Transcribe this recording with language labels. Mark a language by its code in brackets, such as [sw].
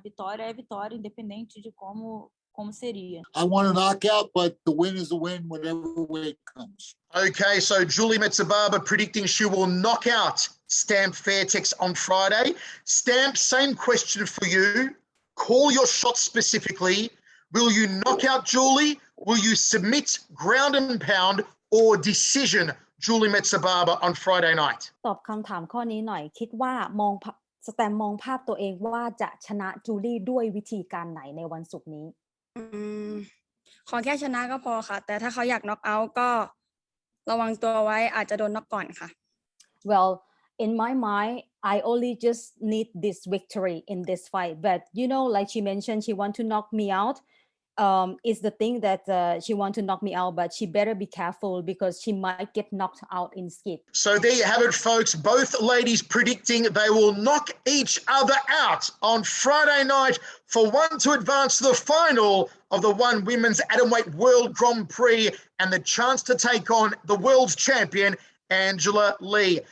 [pt] Vitória é vitória, independente de como seria. [en] I want a knockout, but the win is a win, whatever way it comes. Okay, so Julie Mezabarba predicting she will knock out Stamp Fairtex on Friday. Stamp, same question for you. Call your shot specifically. Will you knock out Julie? Will you submit, ground and pound, or decision Julie Mezabarba on Friday night? [th] ตอบคำถามข้อนี้หน่อยคิดว่สแตมมองภาพตัวเองว่าจะชนะจูลี่ด้วยวิธีการไหนในวันศุกร์นี้ ขอแค่ชนะก็พอค่ะแต่ถ้าเขาอยากน็อกเอาท์ก็ระวังตัวไว้อาจจะโดนน็อกก่อนค่ะ [en] Well in my mind I only just need this victory in this fight but you know like she mentioned she want to knock me out is the thing that she want to knock me out but she better be careful because she might get knocked out in skid. So there you have it, folks. Both ladies predicting they will knock each other out on Friday night for one to advance to the final of the ONE Women's Atomweight World Grand Prix and the chance to take on the world's champion Angela Lee.